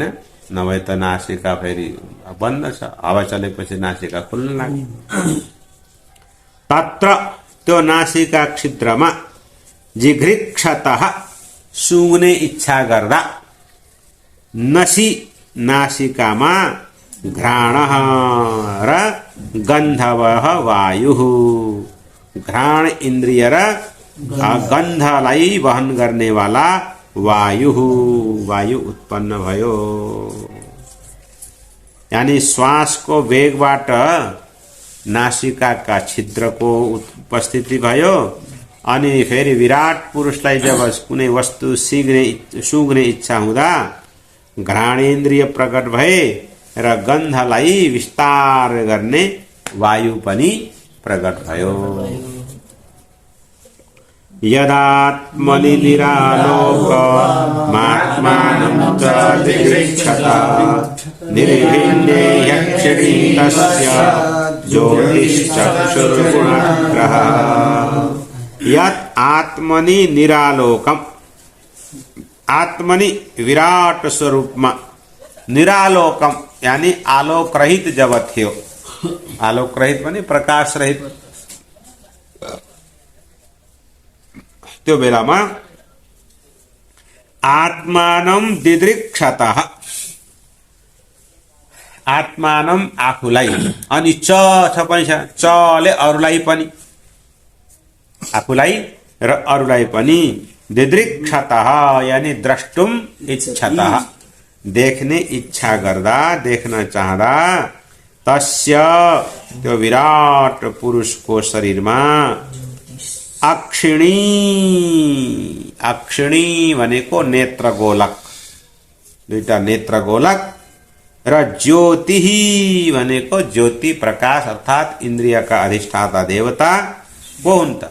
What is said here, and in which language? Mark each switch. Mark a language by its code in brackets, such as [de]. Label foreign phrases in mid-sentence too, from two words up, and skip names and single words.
[ne] नभए त नासिका फेरि बन्द छ, हावा चलेपछि नासिका खुल्न लाग्यो। तत्र त्यो नासिका छिद्रमा जिघृक्षतः सुँघ्ने इच्छा गर्दा, नसी नासिकामा घ्राणः र [sa] गन्धवः वायुः, [ne] घ्राण इन्द्रिय र गन्धलाई वहन गर्ने वाला वायु उत्पन्न भयो। यानी श्वासको वेगबाट नासिकाका छिद्रको उपस्थिति भयो अनि फेरि विराट पुरुषलाई जब कुनै वस्तु सुँघ्ने इच्छा हुँदा घ्राणेन्द्रिय प्रकट भए र गन्धलाई विस्तार गर्ने वायु पनि प्रकट भयो। [sa] यदात्मनि निरालोकमात्मानं च दिगृक्षतः निर्भिन्ने यक्षिणी तस्य ज्योतिश्चक्षुर्गुणग्रहः। यत् आत्मनि निरालोकम, [ne] आत्मनि विराट स्वरूपमा, निरालोकम यानी आलोक रहित जब थियो, आलोक रहित भने प्रकाश रहित, त्यो बेलामा [sa] आत्मानं दिदृक्षतः, [ne] आत्मानं आफूलाई, अनि च पनि छ, चले अरूलाई पनि, आफूलाई र अरूलाई पनि, दिदृक्षतः यानी [sa] द्रष्टुम इच्छतः, [ne] देख्ने इच्छा गर्दा, देख्न चाहदा, तस्य त्यो विराट पुरुषको शरीरमा अक्षिणी, अक्षिणी भनेको नेत्र गोलक, दुईटा नेत्र गोलक र ज्योति भनेको ज्योति प्रकाश अर्थात इन्द्रियका अधिष्ठाता देवता को हुन् त?